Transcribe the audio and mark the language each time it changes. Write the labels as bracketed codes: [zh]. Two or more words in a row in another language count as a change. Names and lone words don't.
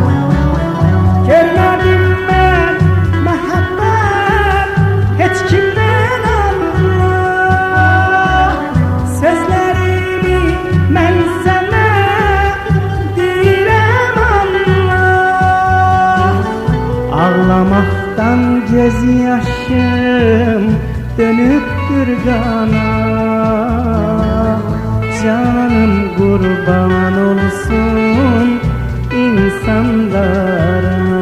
[az] Görmədim mən məhəbbət heç kimdən Allah. Sözlərimi mən sənə deyirəm Allah. [tr] Ağlamaktan göz yaşım dönüptür kana. Canım kurban olsun insanlara.